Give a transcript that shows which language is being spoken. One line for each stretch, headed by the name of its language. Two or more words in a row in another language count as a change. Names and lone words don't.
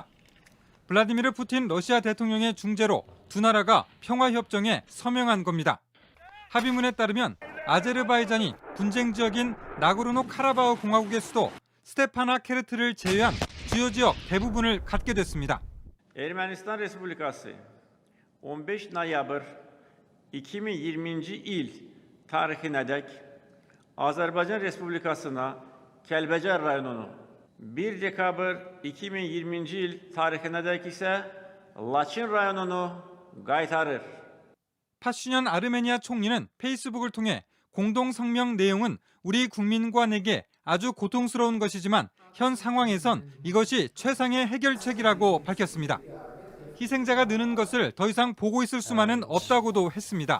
Korean: 블라디미르 푸틴 러시아 대통령의 중재로 두 나라가 평화협정에 서명한 겁니다. 합의문에 따르면 아제르바이잔이 분쟁 지역인 나고르노 카라바흐 공화국의 수도 스테파나 케르트를 제외한 주요 지역 대부분을 갖게 됐습니다.
Azerbaijani: Ermənistan Respublikası 15 noyabr 2020 il tarixinədək Azərbaycan Respublikasına Kəlbəcər rayonunu, 1 dekabr 2020 il tarixinədək isə Laçın rayonunu qaytarır.
Korean: 파슈년 아르메니아 총리는 페이스북을 통해 공동 성명 내용은 우리 국민과 내게 아주 고통스러운 것이지만 현 상황에선 이것이 최상의 해결책이라고 밝혔습니다. 희생자가 느는 것을 더 이상 보고 있을 수만은 없다고도 했습니다.